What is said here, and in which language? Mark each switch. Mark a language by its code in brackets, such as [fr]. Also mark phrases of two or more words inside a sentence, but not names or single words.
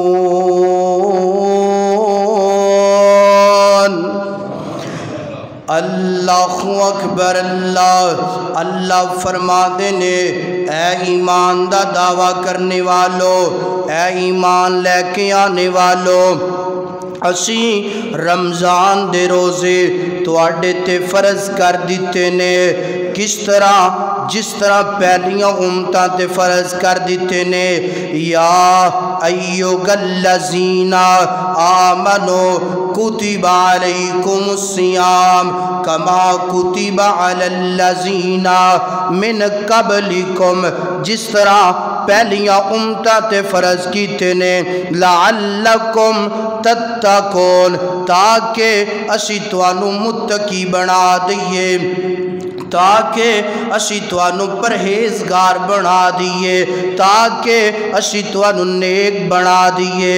[pa] اللہ اکبر اللہ اللہ فرما دینے اے ایمان دا دعویٰ کرنے والو، اے ایمان لے کے آنے والو، اسی رمضان دے روزے تو آڈے تے فرض کر دیتے نے، کس طرح جس طرح پہلیاں امتاں تے فرض کر دیتے نے۔ [ar] یا ایھا الذین آمنوا کتب علیکم الصیام کما کتب علی الذین من قبلکم، [pa] جس طرح پہلیاں امتاں تے فرض کیتے نے، [ar] لعلکم تتقون، [pa] تاکہ اسی توانو متقی بنا دئیے، تاکہ اسی توانو پرہیزگار بنا دیئے، تاکہ اسی توانو نیک بنا دیئے۔